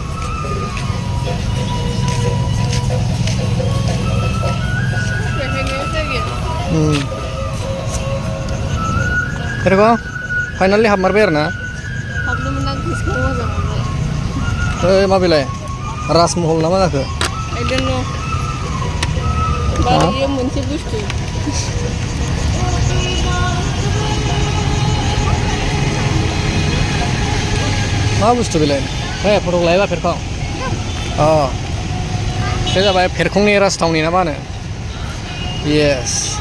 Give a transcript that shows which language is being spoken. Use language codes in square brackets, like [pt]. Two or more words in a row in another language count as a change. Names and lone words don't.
[brx] फेरखं फाइनालि हाबमारबाय आरो ना हाबनोमोन आं गोसोखौ मोजां मोनबाय माबेलाय राजमहल ना मा जाखो [en] I don't know [brx] बारैयो मोनसे बुस्थु मा बुस्थु बेलाय फटक लायोबा फेरखं अ बे जाबाय फेरखंनि राजथावनि ना मा होनो येस